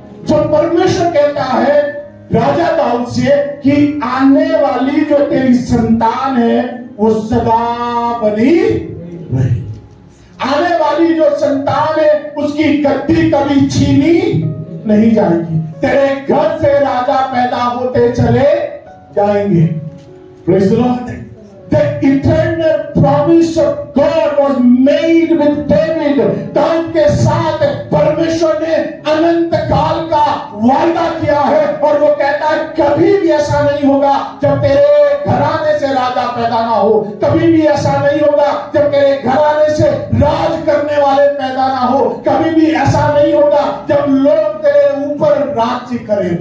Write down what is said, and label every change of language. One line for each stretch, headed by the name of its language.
Hindi: जो परमेश्वर कहता है राजा दाऊद से कि आने वाली जो तेरी संतान है वो सदा बनी रहेगी। आने वाली जो संतान है उसकी गद्दी कभी छीनी नहीं जाएगी। तेरे घर से राजा पैदा होते चले जाएंगे।
English: Praise the Lord. The eternal promise of God was made with David.
Hindi: Dawood के साथ परमेश्वर ने अनंत काल का वादा किया है और वो कहता है कभी भी ऐसा नहीं होगा जब तेरे घराने से राजा पैदा ना हो, कभी भी ऐसा नहीं होगा जब तेरे घराने से राज करने वाले पैदा ना हो, कभी भी ऐसा नहीं होगा जब लोग तेरे ऊपर राज्य करें।